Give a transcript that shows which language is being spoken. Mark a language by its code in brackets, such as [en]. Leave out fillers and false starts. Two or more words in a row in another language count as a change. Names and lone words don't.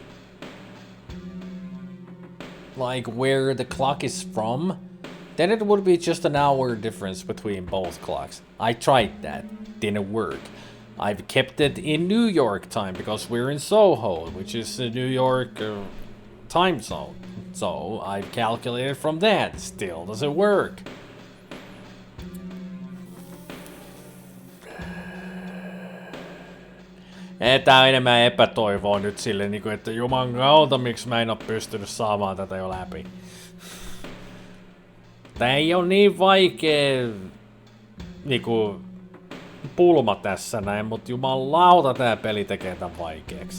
[en] like where the clock is from, then it would be just an hour difference between both clocks. I tried that, didn't work. I've kept it in New York time because we're in Soho, which is a New York time zone. So I've calculated from that, still doesn't work. [fi] Tää on enemmän epätoivoa nyt sille, että juman kautta, miksi mä en oo pystynyt saamaan tätä jo läpi. Tää ei oo niin vaikea niinku pulma tässä näin, mut jumalauta tää peli tekee tän vaikeaksi.